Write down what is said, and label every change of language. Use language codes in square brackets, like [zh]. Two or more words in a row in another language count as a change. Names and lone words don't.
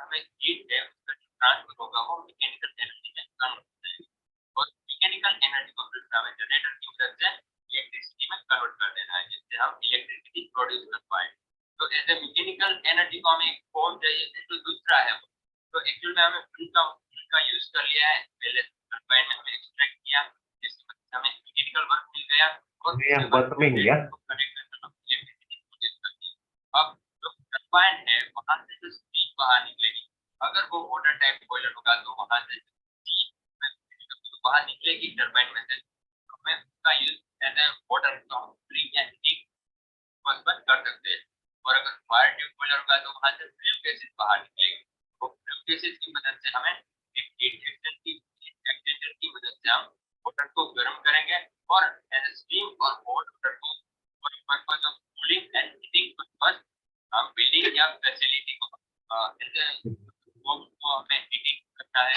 [hi] हमें हीट है उसका ट्रांसफर होगा वो [en] mechanical energy [hi] में कन्वर्ट हो जाएगी और [en] mechanical energy [hi] को फिर हमें जनरेटर की मदद से इलेक्ट्रिसिटी में कन्वर्ट कर देना है जिससे हम [en] electricity produce [hi] कर पाए तो [en] as a mechanical energy [hi] को हमें एक फॉर्म चाहिए जो दूसरा है तो एक्चुअल में हमें फ्लूइड का यूज कर लिया है पहले टरबाइन में हमने एक्सट्रैक्ट किया जिसकी वजह से हमें [en] mechanical work [hi] मिल गया और [id] Ini yang bottoming ya? [hi] अब जो टरबाइन है वहां से जो स्टीम बाहर निकलेगी अगर वो [en] water type boiler [hi] होगा तो वहां से स्टीम बाहर निकलेगी टरबाइन में से हमें उसका [en] use as a water free [hi] या हीट बस कर सकते हैं और अगर [en] wire tube boiler [hi] होगा तो वहां से [en] fume gases [hi] बाहर निकलेगी तो [en] fume gases [hi] की मदद से हमें एक [en] heat exchanger [hi] की मदद से हम वाटर को गर्म करेंगे और [en] as a steam [hi] और [en] hot water [hi] को [en] for purpose of cooling and heating purpose [hi] हम बिल्डिंग या फैसिलिटी को हमें हीटिंग करना है